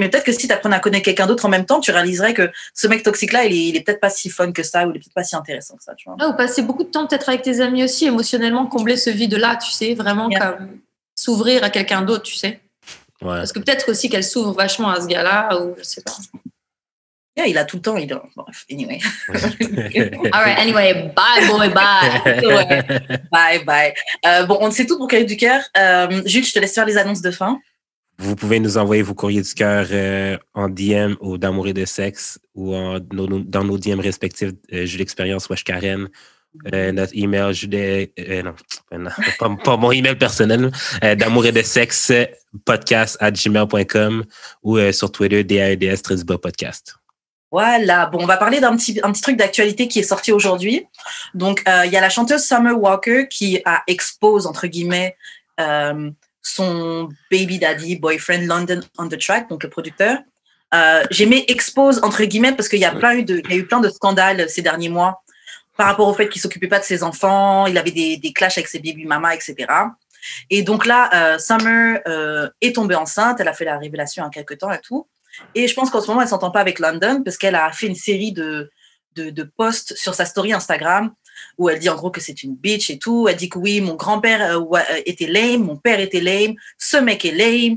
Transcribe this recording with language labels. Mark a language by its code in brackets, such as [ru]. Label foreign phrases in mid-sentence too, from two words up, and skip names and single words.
[fr] Mais peut-être que si tu apprenais à connaître quelqu'un d'autre en même temps, tu réaliserais que ce mec toxique-là, il est peut-être pas si fun que ça, ou il est peut-être pas si intéressant que ça. Tu vois. Ou passer beaucoup de temps peut-être avec tes amis aussi, émotionnellement, combler ce vide-là, tu sais, vraiment comme s'ouvrir à quelqu'un d'autre, tu sais. Ouais. Parce que peut-être aussi qu'elle s'ouvre vachement à ce gars-là, ou je sais pas. Il a tout le temps, bref, anyway. [en] All right, anyway, bye, boy, bye. Bye. [fr] Bon, on sait tout pour Courrier du cœur. Jules, je te laisse faire les annonces de fin. Vous pouvez nous envoyer vos courriers du cœur en DM ou d'Amour et de sexe ou dans nos DM respectifs, Jules Expérience, Wesh Karen. Notre email, pas mon email personnel, d'amour et de sexe, podcast@gmail.com ou sur Twitter, DAEDS_podcast. Voilà, bon, on va parler d'un petit truc d'actualité qui est sorti aujourd'hui. Donc, il y a la chanteuse Summer Walker qui a expose, entre guillemets, son [en] baby daddy, [fr] boyfriend London on the Track, donc le producteur. J'ai mis expose, entre guillemets, parce qu'il y a eu plein de scandales ces derniers mois par rapport au fait qu'il s'occupait pas de ses enfants, il avait des clashs avec ses [en] baby mamas, [fr] etc. Et donc là, Summer est tombée enceinte, elle a fait la révélation il y a quelques temps et tout. Et je pense qu'en ce moment, elle s'entend pas avec London parce qu'elle a fait une série de posts sur sa story Instagram où elle dit en gros que c'est une bitch et tout. Elle dit que oui, mon grand-père était lame, mon père était lame, ce mec est lame.